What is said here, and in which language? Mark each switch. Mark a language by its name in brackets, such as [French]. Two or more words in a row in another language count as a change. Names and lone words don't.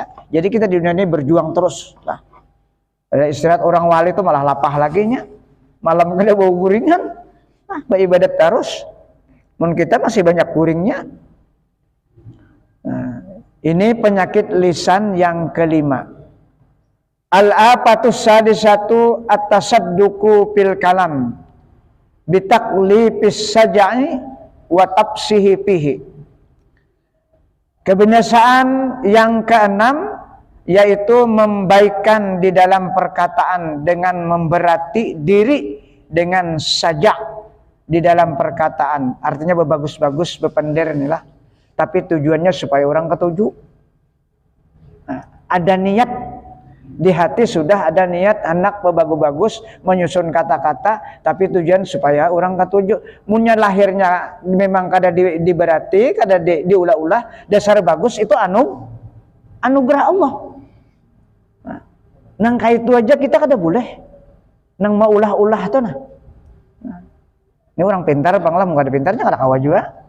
[Banjar] Jadi kita di dunia ini berjuang terus lah. Ada istirahat orang wali itu malah lapah lagi nya. Malam kada bau guringan. Nah, beribadat terus. Mun kita masih banyak guringnya. Nah, ini penyakit lisan yang kelima. [Arabic] الآفة السادسة التشدق في الكلام بتكلف السجع و تفصحه فيه. [Malay] Kebiasaan yang keenam yaitu membaikkan di dalam perkataan dengan memberati diri dengan sajak di dalam perkataan. Artinya berbagus-bagus, berpender inilah. Tapi tujuannya supaya orang ketujuh. Nah, ada niat di hati, sudah ada niat anak berbagus-bagus menyusun kata-kata, tapi tujuan supaya orang ketujuh. [Banjar] Munya lahirnya memang kada diberati, kada diulah-ulah, dasar bagus itu anugerah Allah. Nang kaitu aja kita kada boleh nang mau ulah-ulah tuh nah. Ini orang pintar banglah, mau ada pintarnya kada kawa juga.